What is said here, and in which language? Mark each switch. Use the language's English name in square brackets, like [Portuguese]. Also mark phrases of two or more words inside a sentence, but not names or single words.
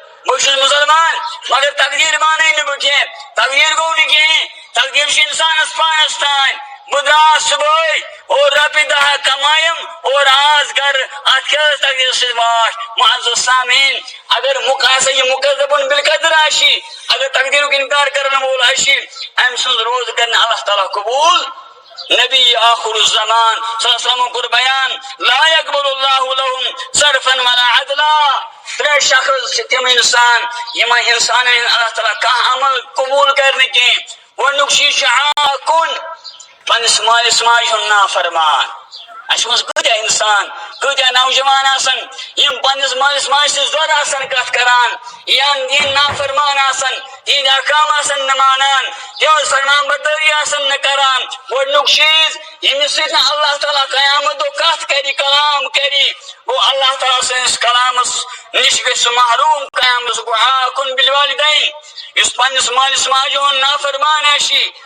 [Kashmiri] بہٕ چھُس مُسلمان مگر تقدیٖر مانے نہٕ بہٕ کینٛہہ تقدیٖر گوٚو نہٕ کِہیٖنۍ تقدیٖر چھِ اِنسانس پانس تانۍ بہٕ درٛاس صُبحٲے اور رۄپیہِ دہ کمایم اور آز گرٕ اتھ کیٛاہ حظ تقدیٖر سۭتۍ واٹھ معزز سامعیٖن اگر ہسا یہِ [Arabic] مُقذِبُن بالقدر [Kashmiri] آسہِ اگر تقدیٖرُک اِنکار کرن وول آسہِ أمۍ سُنٛد روزٕ کرِ نہٕ اللہ تعالیٰ قبوٗل نبی آخر الزمان صلی اللہ علیہ وسلم کور بیان [Arabic] لا يقبل اللہ لهم صرفا ولا عدلا [Kashmiri] ترے شخص چھ تم انسان یم انسان اللہ تعالیٰ کانٛہہ عمل قبول کرنہ کینٛہہ گۄڈنیُک چیٖز چھُ عاقُن پننس مٲلِس ماجہِ ہُنٛد نافرمان اسہِ منٛز کۭتیاہ انسان کۭتیاہ نوجوان آسن یم پننس مٲلِس ماجہِ سۭتۍ زور آسن کتھ کران یا یِہنٛدۍ نافرمان آسن تہنٛدۍ احکام آسن نہٕ مانان تہنٛز فرمان بردٲری آسن نہٕ کران گۄڈنیُک چیٖز ییٚمِس سۭتۍ نہٕ اللہ تعالیٰ قیامت دۄہ کتھ کرِ کلام کرِ گوٚو اللہ تعالیٰ سٕنٛدِس کلامس نِش گژھِ سُہ محروم قیامت گوٚو [Arabic] عاقُن بالوالدین [Kashmiri] یُس پننس مٲلِس ماجہِ ہُنٛد نافرمان آسہِ